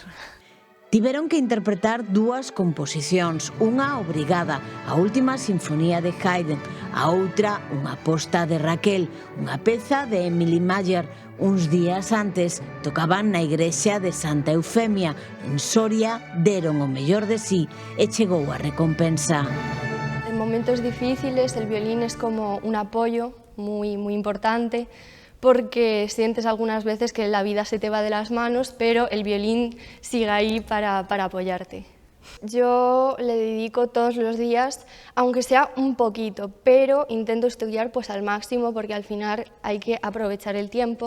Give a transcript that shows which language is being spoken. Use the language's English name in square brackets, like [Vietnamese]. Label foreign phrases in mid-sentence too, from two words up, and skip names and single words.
[Galician] Tiveron que interpretar dúas composicións, unha obrigada, a última sinfonía de Haydn, a outra unha aposta de Raquel, unha peza de Emily Mayer. Uns días antes tocaban na igrexa de Santa Eufemia, en Soria, deron o mellor de sí e chegou a recompensa. [Spanish] En momentos difíciles el violín es como un apoyo muy importante, porque sientes algunas veces que la vida se te va de las manos, pero el violín sigue ahí para apoyarte. Yo le dedico todos los días, aunque sea un poquito, pero intento estudiar pues al máximo porque al final hay que aprovechar el tiempo.